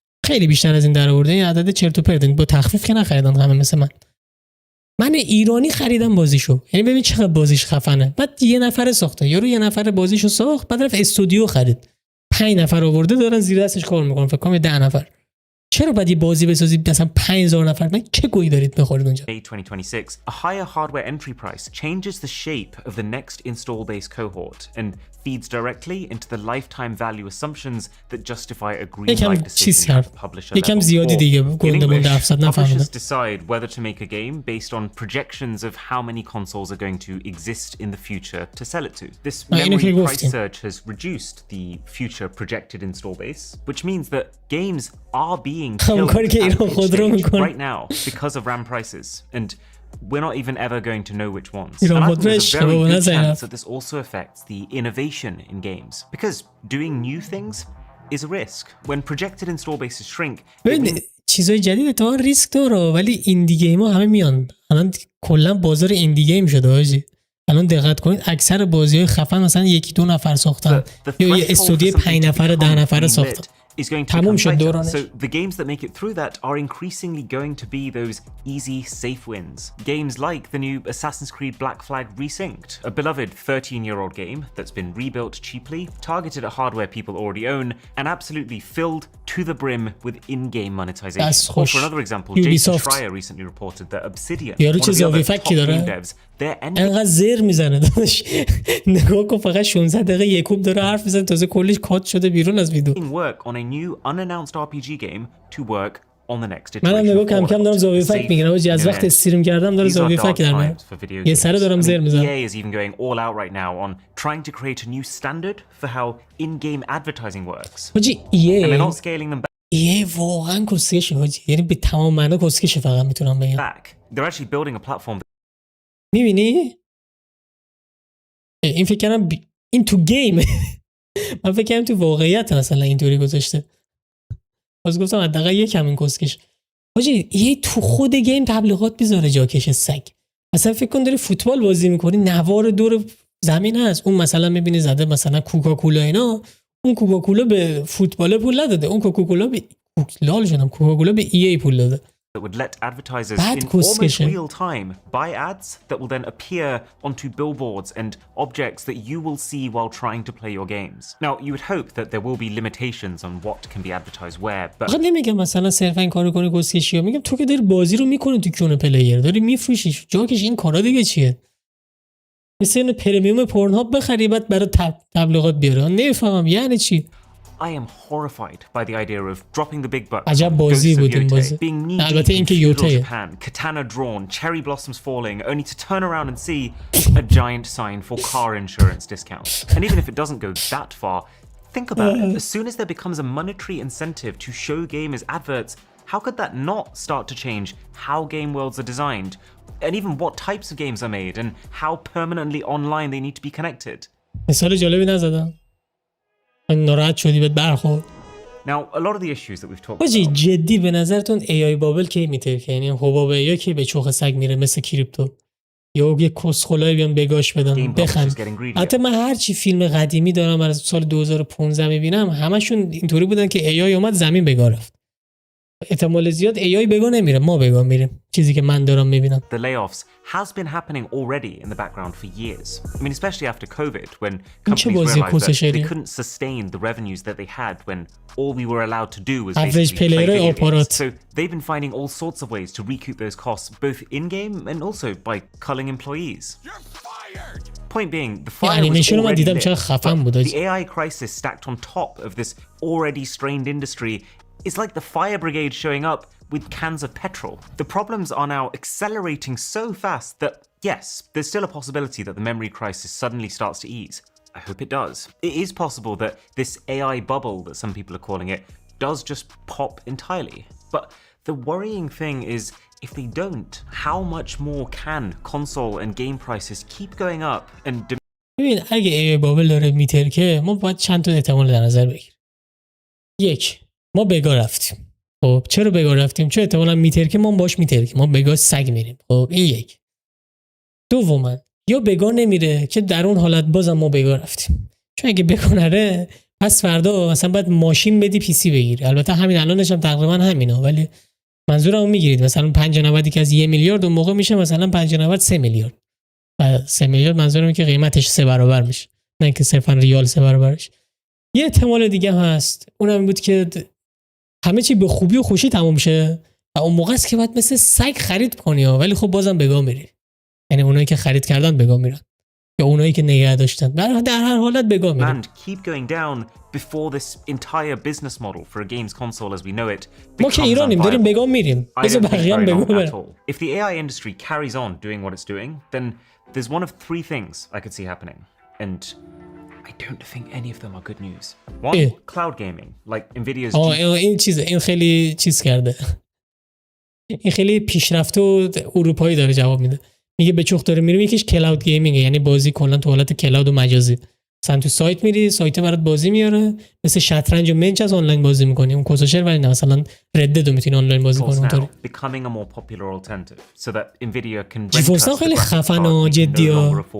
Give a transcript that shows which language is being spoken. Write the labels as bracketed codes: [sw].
[fa] خیلی بیشتر از این در آورده. این عدد چرت و پرت، با تخفیف که نخریدن همه مثل من ایرانی خریدم بازیشو، یعنی ببین چقدر بازیش خفنه. بعد یه نفر ساخته، یارو یه نفر بازیشو ساخت، بعد رفت استودیو خرید، 5 نفر آورده دارن زیر دستش کار میکنن، فکر کنم 10 نفر. چرا باید یه بازی بسازید مثلا 5000 نفر؟ من چه گویی دارید میخورید اونجا؟ [en] 2026, a higher hardware entry price changes the shape of the next install base cohort and feeds directly into the lifetime value assumptions that justify a green light decision at the publisher level. In English, publishers decide whether to make a game based on projections of how many consoles are going to exist in the future to sell it to. This memory price surge has reduced the future projected install base, which means that games are being killed right now because of RAM prices, and we're not even ever going to know which ones. And I think there's a very good chance that this also affects the innovation in games, because doing new things is a risk. When projected install bases shrink, [fa] چیزای جدید اتفاقا ریسک داره، ولی ایندی گیم ها همه میان. الان کلا بازار ایندی گیم شده حاجی. الان دقت کنید اکثر بازی‌های خفن مثلا 1-2 نفر ساختن یا یه استودیو 5 نفر 10 نفر ساختن. [en] Is going to become tighter. So the games that make it through that are increasingly going to be those easy, safe wins. Games like the new Assassin's Creed Black Flag Resynced, a beloved 13-year-old game that's been rebuilt cheaply, targeted at hardware people already own, and absolutely filled to the brim with in-game monetization. Or for another example, Jason Schreier recently reported that Obsidian, one of the other top game devs, [fa] انقدر زر میزنه داداش. نگاه کن فقط 16 دقیقه یکوب داره حرف میزنه، تازه کلش کات شده بیرون از ویدیو. [en] work on a new unannounced RPG game to work on the next iteration. [fa] منم نگاه کم کم دارم زاویه فک میگیرم حاجی، از وقت استریم کردم داره زاویه فک در میاد. یه سره دارم زر میزنم. [en] EA is even going all out right now on trying to create a new standard for how in-game advertising works. [fa] حاجی [en] and they're not scaling them back. [fa] EA واقعا کسکشه حاجی، یعنی به تمام معنا کسکشه فقط میتونم بگم. [en] They're actually building a platform. [fa] میبینی؟ این فکر کنم این تو گیم. من فکر کنم تو واقعیت مثلا اینطوری گذاشته. باز گفتم حداقل یکم این کسکش. حاجی یه تو خود گیم تبلیغات بیزاره جاکش سگ. مثلا فکر کن داری فوتبال بازی میکنی، نوار دور زمین هست، اون مثلا میبینی زده مثلا کوکاکولا اینا، اون کوکاکولا به فوتبال پول نداده، اون کوکاکولا به لال شدم، کوکاکولا به ای پول داده. [en] that would let advertisers in almost real time buy ads that will then appear onto billboards and objects that you will see while trying to play your games. Now, you would hope that there will be limitations on what can be advertised where, but [fa] نمیگم مثلا صرفا این کارو کنی گسکشیو، میگم تو که داری بازی رو میکنی تو کیون پلیر، داری میفروشیش، جاکش این کارا دیگه چیه؟ مثل این پرمیوم پورنهاب بخری بعد برای تبلیغات بیاره. نمیفهمم یعنی چی. [en] I am horrified by the idea of dropping the big bucks, [fa] عجب بازی بود این بازی. البته این که یوته. [en] Katana drawn, cherry blossoms falling, only to turn around and see a giant sign for car insurance discounts. And even if it doesn't go that far, think about it. As soon as there becomes a monetary incentive to show gamers adverts, how could that not start to change how game worlds are designed, and even what types of games are made, and how permanently online they need to be connected? [fa] مثال جالبی نزدم. ناراحت شدی بهت برخورد. [en] Now, a lot of the issues that we've talked [fa] حاجی [en] about. [fa] جدی به نظرتون AI بابل کی میترکه؟ یعنی حباب AI کی به چوخ سگ میره مثل کریپتو؟ یا یه کسخلای بیان بگاش بدن بخند. البته من هر چی فیلم قدیمی دارم از سال 2015 میبینم همشون اینطوری بودن که AI اومد زمین بگا رفت. احتمال زیاد AI بگا نمیره، ما بگا میریم. چیزی که من دارم میبینم. [en] The layoffs has been happening already in the background for years. I mean, especially after COVID, when companies realized that they couldn't sustain the revenues that they had when all we were allowed to do was basically play video games. So they've been finding all sorts of ways to recoup those costs, both in-game and also by culling employees. You're fired! Point being, the fire was already lit, but the AI crisis stacked on top of this already strained industry is like the fire brigade showing up with cans of petrol. The problems are now accelerating so fast that, yes, there's still a possibility that the memory crisis suddenly starts to ease. I hope it does. It is possible that this AI bubble that some people are calling it does just pop entirely. But the worrying thing is, if they don't, how much more can console and game prices keep going up and [fa] ببین اگه AI بابل داره میترکه ما باید چند تا احتمال در نظر بگیریم. یک، ما بگا رفتیم. خب چرا بگا رفتیم؟ چون احتمالاً میترکه ما باش میترکیم، ما بگا سگ میریم. خب این یک. دوما یا بگا نمیره که در اون حالت بازم ما بگا رفتیم. چون اگه بگا نره پس فردا مثلا باید ماشین بدی پی سی بگیری. البته همین الانش هم تقریبا همینه، ولی منظورمو میگیرید. مثلا 590 که از 1 میلیارد اون موقع میشه مثلا 590 3 میلیارد. 3 میلیارد منظورم که قیمتش 3 برابر میشه، نه اینکه صرفا ریال 3 برابرش. یه احتمال دیگه هست، اونم بود که همه چی به خوبی و خوشی تموم شه و اون موقع است که باید مثل سگ خرید کنی ها، ولی خب بازم بگا میری. یعنی اونایی که خرید کردن بگا میرن یا اونایی که نگه داشتن در هر حالت بگا میرن. [en] keep going down before this entire business model for a games console as we know it. [fa] ما که ایرانیم داریم بگا میریم. بذار بقیه هم بگا برن. [en] If the AI industry carries on doing what it's doing, then there's one of three things I could see happening. And I don't think any of them are good news. One, cloud gaming, like Nvidia's [fa] این خیلی چیز کرده. این خیلی پیشرفته و اروپایی داره جواب میده. میگه به چوخ داره میریم، یکیش کلاود گیمینگه، یعنی بازی کلا تو حالت کلاود و مجازی. مثلا تو سایت میری، سایت برات بازی میاره، مثل شطرنج و منچ از آنلاین بازی میکنی. اون کوسوشر ولی نه، مثلا ردد رو میتونی آنلاین بازی کنی اونطوری. [en] becoming a more popular alternative so that Nvidia can [fa] GeForce خیلی خفن و جدیه.